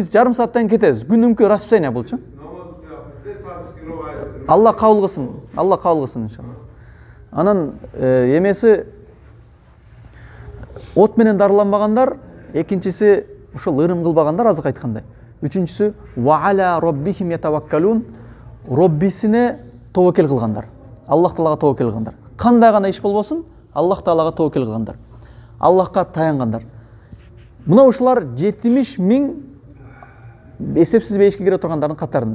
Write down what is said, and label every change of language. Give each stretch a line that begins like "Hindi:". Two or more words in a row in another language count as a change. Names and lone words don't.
Kyrgyz: Биз жарым сааттан кетебиз. Күнүмкү расписание болчу. Алла кабыл кылсын. Алла кабыл кылсын иншалла. Анан эмеси от менен дарыланбагандар, экинчиси ушул ырым кылбагандар азык айткандай. Үчүнчүсү
Arabic: وعلى ربهم يتوكلون,
Kyrgyz: роббисине тобокел кылгандар. Аллах Таалага тобокел кылгандар. Кандай гана иш болбосун, Аллах Таалага тобокел кылгандар. Аллахка таянгандар. Мына ушулар 70 миң эсепсиз бейишке кире тургандардын катарында.